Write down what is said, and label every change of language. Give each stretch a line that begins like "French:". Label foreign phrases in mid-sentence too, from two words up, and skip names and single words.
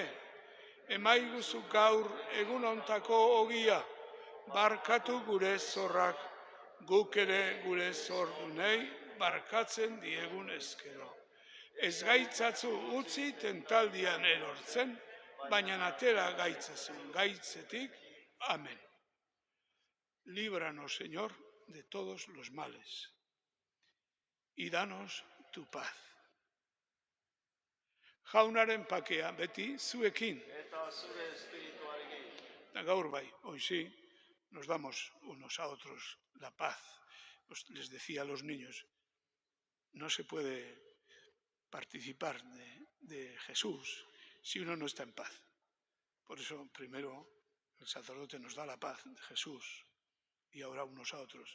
Basque: Emaiguzu gaur egun ontako ogia, barkatu gure zorrak, guk ere gure zordunei barkatzen diegun ezkero. Ez gaitzatzu utzi tentaldian erortzen, baina atera gaitzazun gaitzetik. Amén.
Spanish: Líbranos, Señor, de todos los males y danos tu paz.
Basque: Jaunaren pakea beti zuekin. Eta zure espirituarekin. Eta gaur bai,
Spanish: hoy sí, nos damos unos a otros la paz. Les decía a los niños, no se puede participar de Jesús si uno no está en paz. Por eso primero el sacerdote nos da la paz de Jesús y ahora unos a otros.